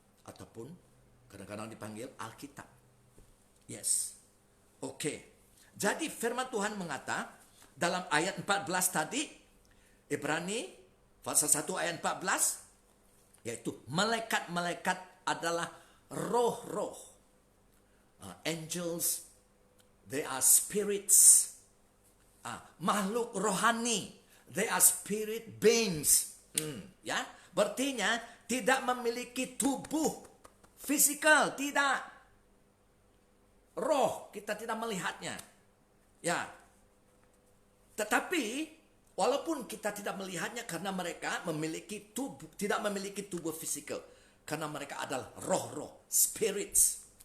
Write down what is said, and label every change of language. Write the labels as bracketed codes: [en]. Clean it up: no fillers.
[id] Ataupun, kadang-kadang dipanggil Alkitab. Yes. Oke. Jadi firman Tuhan mengata dalam ayat 14 tadi, Ibrani pasal 1 ayat 14, yaitu malaikat-malaikat adalah roh-roh. [en] Angels, they are spirits. Makhluk rohani, they are spirit beings. [id] Ya, berartinya tidak memiliki tubuh fisikal, tidak. Roh, kita tidak melihatnya. Ya, tetapi walaupun kita tidak melihatnya karena mereka memiliki tubuh, tidak memiliki tubuh fisikal, karena mereka adalah roh-roh, spirits.